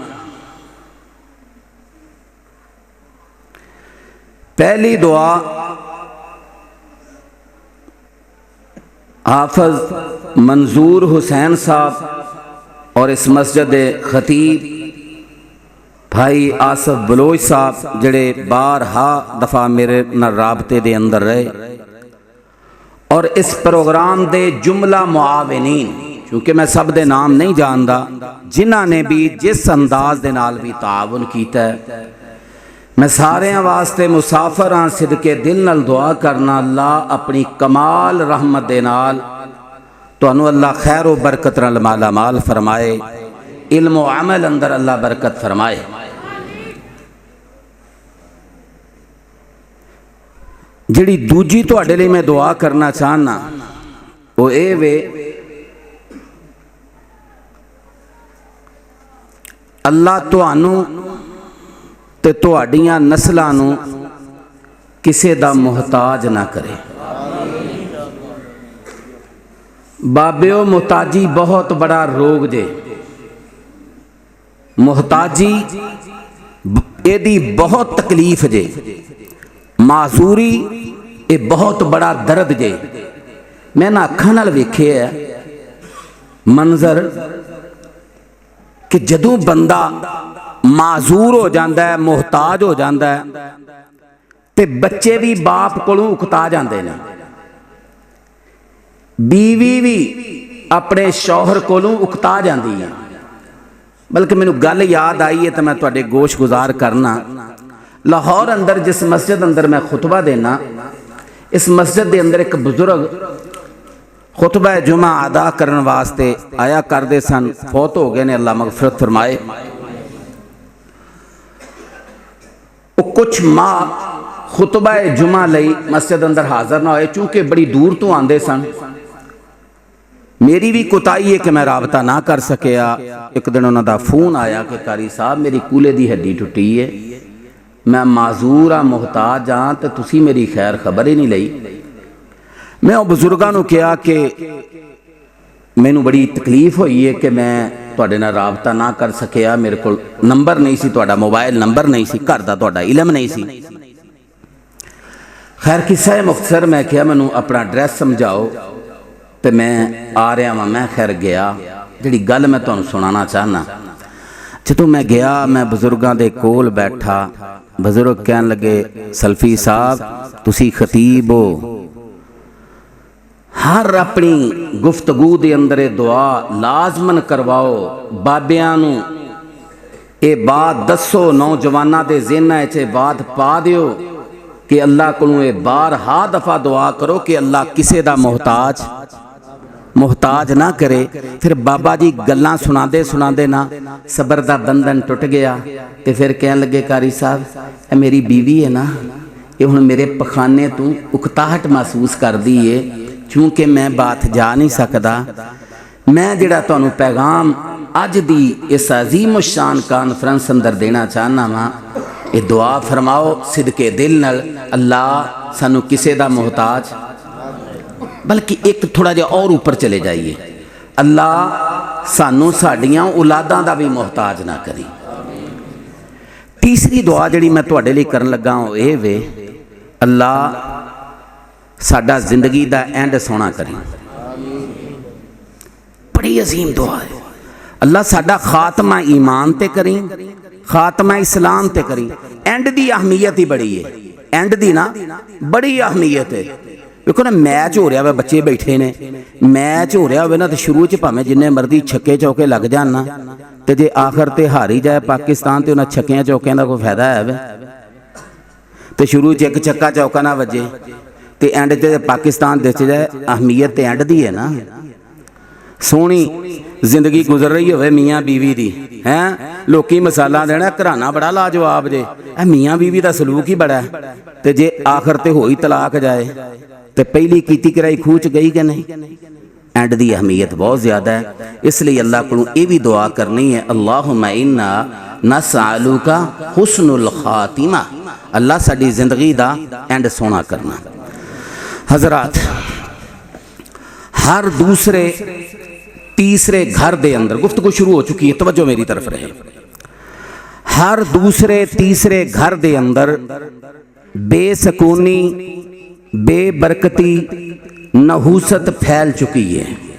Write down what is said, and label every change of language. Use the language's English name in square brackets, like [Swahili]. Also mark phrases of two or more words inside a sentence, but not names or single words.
[Punjabi] پہلی دعا حافظ منظور حسین صاحب اور اس مسجد خطیب بھائی آصف بلوچ صاحب جڑے بارہا دفعہ میرے نہ رابطے دے اندر رہے، اور اس پروگرام دے جملہ معاونین، چونکہ میں سب دے نام نہیں جاندا، جنہاں نے بھی جس انداز دے نال بھی تعاون کیتا ہے، میں سارے واسطے مسافر ہاں صدقے دل نال دعا کرنا اللہ اپنی کمال رحمت دے نال تانوں اللہ خیر و برکت نال مالا مال فرمائے، علم و عمل اندر اللہ برکت فرمائے۔ جڑی دوجی تواڈے لئی میں دعا کرنا چاہنا وہ اے وے، اللہ تانوں تے تواڈیاں نسلاں نوں کسے دا محتاج نہ کرے۔ بابیو محتاجی بہت بڑا روگ جے، محتاجی ایدی بہت تکلیف جے، معذوری اے بہت بڑا درد جے۔ میں نہ اکھاں نال ویکھے ہے منظر کہ جدوں بندہ معذور ہو جاندہ ہے، محتاج ہو جاندہ ہے، تے بچے بھی باپ کولوں اکتا جاندے نے، بیوی بھی اپنے شوہر کولوں اکتا جاندی ہے۔ بلکہ مینوں گل یاد آئی ہے تو میں تواڈے گوش گزار کرنا، لاہور اندر جس مسجد اندر میں خطبہ دینا، اس مسجد دے اندر ایک بزرگ خطبہ جمعہ ادا کرن واسطے آیا کردے سن، فوت ہو گئے نے، اللہ مغفرت فرمائے۔ کچھ ماہ خطبہ جمعہ لئی مسجد اندر حاضر نہ ہوئے، چونکہ بڑی دور تو آندے سن۔ میری بھی کوتاہی ہے کہ میں رابطہ نہ کر سکیا۔ ایک دن انہوں دا فون آیا کہ قاری صاحب میری کولے دی ہڈی ٹوٹی ہے، میں معذور ہاں، محتاج ہاں، تے تسی میری خیر خبر ہی نہیں لئی۔ میں وہ بزرگاں نوں کہا کہ مینوں بڑی تکلیف ہوئی ہے کہ میں تواڈے نال رابطہ نہ کر سکیا، میرے کول نمبر نہیں سی، تواڈا [English] mobile number [Punjabi] نہیں سی، گھر دا تواڈا علم نہیں سی۔ خیر قصہ مختصر میں کہا مینوں اپنا ایڈریس سمجھاؤ، تے میں آ رہا ہاں۔ میں خیر گیا، جڑی گل میں تانوں سنانا چاہنا، جدوں میں گیا میں بزرگاں دے کول بیٹھا، بزرگ کہن لگے سلفی صاحب تسی خطیب ہو، ہر اپنی گفتگو دے اندر دعا لازمن کرواؤ، بابیاں نوں اے بات دسو، نوجواناں دے ذہناں وچ اے بات پا دیو کہ اللہ کولوں اے بارہا دفعہ دعا کرو کہ اللہ کسے دا محتاج نہ کرے۔ پھر بابا جی گلاں سناندے نا صبر دا بندھن ٹوٹ گیا، تے پھر کہن لگے قاری صاحب اے میری بیوی ہے نا، یہ ہن میرے پخانے تو اکتاہٹ محسوس کر دی ہے، چونکہ میں بات جا نہیں سکدا، میں جڑا تانوں پیغام اج دی اس عظیم الشان کانفرنس اندر دینا چاہنا وا، یہ دعا فرماؤ صدقے دل نال، اللہ سانو کسے دا محتاج، بلکہ ایک تھوڑا جہا اور اوپر چلے جائیے، اللہ سانو ساڈیاں اولاداں دا بھی محتاج نہ کری۔ تیسری دعا جڑی میں تواڈے لئی کرن لگا ہوں اے وے، اللہ ساڈا زندگی دا اینڈ سونا کری۔ بڑی عظیم دعا ہے، اللہ ساڈا خاتمہ ایمان تے کریں، خاتمہ اسلام تے کریں۔ اینڈ دی اہمیت ہی بڑی ہے، اینڈ دی نا بڑی اہمیت ہے۔ دیکھو نا میچ ہو رہا ہوئے، بچے بیٹھے نے، میچ ہو رہا ہوئے نا تو شروع چ بھاویں جننے مرضی چھکے چوکے لگ جان نا، تے جے آخر تے ہاری جائے پاکستان تے انہاں چھکیاں چوکیاں دا کوئی فائدہ ہے وے؟ تے شروع چ ایک چھکا چوکا نہ وجے تے اینڈ تے پاکستان دس جائے، اہمیت تے اینڈ دی ہے نا۔ سونی زندگی گزر رہی ہوئے میاں بیوی دی، ہیں لوکی مثالہ دینا گھرانہ بڑا لاجواب جے، اے میاں بیوی دا سلوک ہی بڑا ہے، تے جے آخر تے ہوئی طلاق جائے تے پہلی کیتی کرائی کھوچ گئی کہ نہیں؟ اینڈ دی اہمیت بہت زیادہ ہے، اس لیے اللہ کو یہ بھی دعا کرنی ہے، [Arabic] اللہم انا نسألک حسن الخاتمہ، [Punjabi] اللہ ساڈی زندگی دا اینڈ سونا کرنا۔ حضرات، ہر دوسرے تیسرے گھر دے اندر گفتگو شروع ہو چکی ہے، توجہ میری طرف رہے، ہر دوسرے تیسرے گھر دے اندر بے سکونی، بے برکتی، نحوست پھیل چکی ہے۔